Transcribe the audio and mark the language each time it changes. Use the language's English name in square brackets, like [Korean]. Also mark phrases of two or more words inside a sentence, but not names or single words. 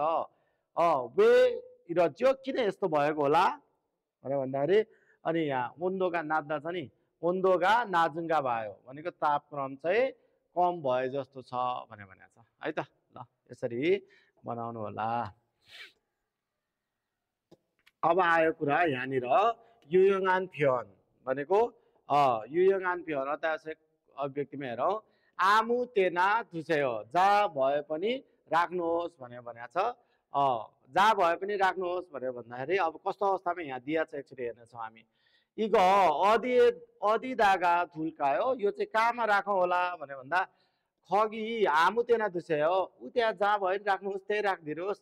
[Korean] 왜 이랬죠, [Nepali] किन यस्तो भएको होला भनेर भन्दाखेरि अनि यहाँ [Korean] 온도가 낮다 [Nepali] छ नि, [Korean] 온도가 낮은가 봐요 [Nepali] भनेको तापक्रम चाहिँ कम भए जस्तो छ भनेर भनेको छ है त। ल यसरी बनाउनु होला। अब आयो कुरा यहाँनिर [Korean] 유용한 표현 [Nepali] भनेको [Korean] 유용한 표현 [Nepali] अत्यावश्यक अभिव्यक्तिमा हेरौँ। [Korean] 아무 데나 두세요, [Nepali] जहाँ भए पनि राख्नुहोस् भनेर भनेको छ। जहाँ भए पनि राख्नुहोस् भनेर भन्दाखेरि अब कस्तो अवस्थामा यहाँ दिया छ एकचोटि हेर्नेछौँ हामी। [Korean] 이거 어디다가 둘까요, [Nepali] यो चाहिँ कहाँमा राखौँ होला भनेर भन्दा [Korean] 거기 아무 데나 두세요, [Nepali] उ त्यहाँ जहाँ भए पनि राख्नुहोस्, त्यही राखिदिनुहोस्।